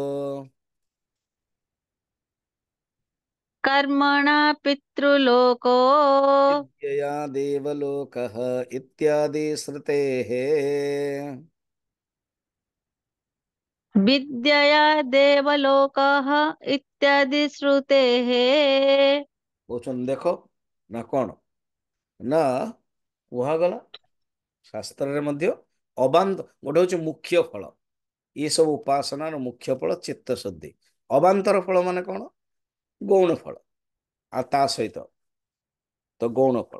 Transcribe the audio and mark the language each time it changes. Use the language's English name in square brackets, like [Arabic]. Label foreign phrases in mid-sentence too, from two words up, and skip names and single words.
[Sanskrit] कर्मणा पितृलोको विद्यया देवलोकः इत्यादि श्रुतेः। विद्यया देवलोकः इत्यादि श्रुतेः। [Odia] କହୁଛନ୍ତି ଦେଖ ନା କଣ ନା କୁହାଗଲା ଶାସ୍ତ୍ରରେ ମଧ୍ୟ ଅବାନ୍ତ ଗୋଟେ ହଉଛି ମୁଖ୍ୟ ଫଳ। ଏ ସବୁ ଉପାସନାର ମୁଖ୍ୟ ଫଳ ଚିତ୍ତ ଶୁଦ୍ଧି। ଅବାନ୍ତର ଫଳ ମାନେ କଣ? ଗୌଣ ଫଳ। ଆଉ ତା ସହିତ ତ ଗୌଣ ଫଳ।